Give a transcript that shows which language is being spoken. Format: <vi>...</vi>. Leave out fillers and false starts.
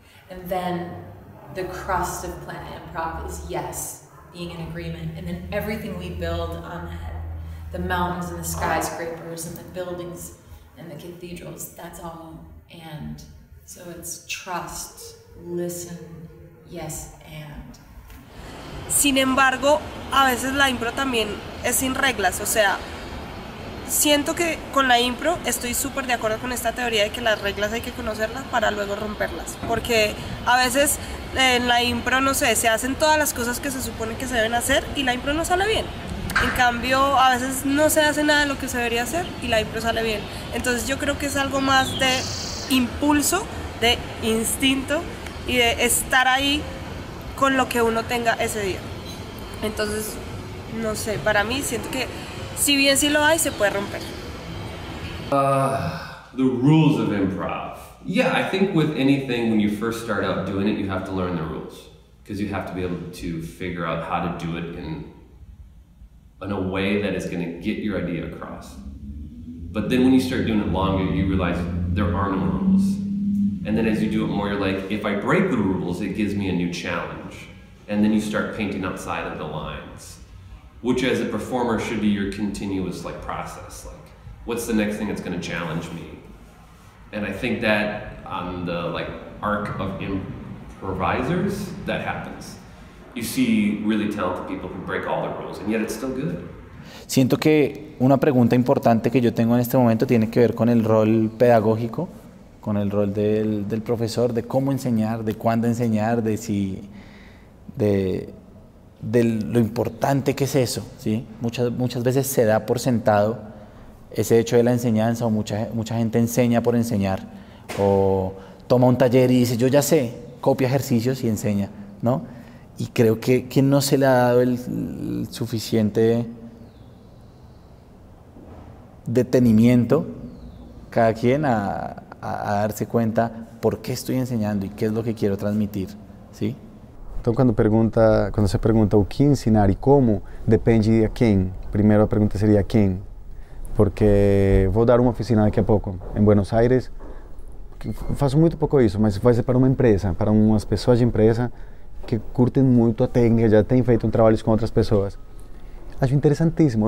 <en>And then the crust of planet improv is yes, being in agreement. And then everything we build on that, the mountains and the skyscrapers and the buildings and the cathedrals, that's all and. So it's trust, listen, yes, and.</en> <es>Sin embargo, a veces la impro también es sin reglas, o sea, siento que con la impro estoy súper de acuerdo con esta teoría de que las reglas hay que conocerlas para luego romperlas, porque a veces en la impro, no sé, se hacen todas las cosas que se supone que se deben hacer y la impro no sale bien. En cambio, a veces no se hace nada de lo que se debería hacer y la impro sale bien. Entonces yo creo que es algo más de impulso, de instinto y de estar ahí con lo que uno tenga ese día. Entonces, no sé, para mí siento que si bien sí lo hay, se puede romper.</es> <en>The rules of improv. Yeah, I think with anything, when you first start out doing it, you have to learn the rules. Because you have to be able to figure out how to do it in a way that is going to get your idea across. But then when you start doing it longer, you realize there are no rules. And then as you do it more, you're like, if I break the rules, it gives me a new challenge. And then you start painting outside of the lines, which as a performer should be your continuous process. Like, what's the next thing that's going to challenge me? And I think that on the arc of improvisers, that happens. You see really talented people who break all the rules, and yet it's still good.</en> <es>Siento que una pregunta importante que yo tengo en este momento tiene que ver con el rol pedagógico, con el rol del profesor, de cómo enseñar, de cuándo enseñar, de lo importante que es eso, ¿sí? Muchas veces se da por sentado ese hecho de la enseñanza, o mucha gente enseña por enseñar, o toma un taller y dice, yo ya sé, copia ejercicios y enseña, ¿no? Y creo que no se le ha dado el suficiente detenimiento cada quien a darse cuenta por qué estoy enseñando y qué es lo que quiero transmitir, ¿sí?</es> <pt>Então, quando você pergunta o que ensinar e como, depende a quem. Primeiro a pergunta seria a quem. Porque vou dar uma oficina daqui a pouco em Buenos Aires. Faço muito pouco isso, mas vai ser para uma empresa, para umas pessoas de empresa que curtem muito a técnica, já têm feito trabalhos com outras pessoas. Acho interessantíssimo.</pt>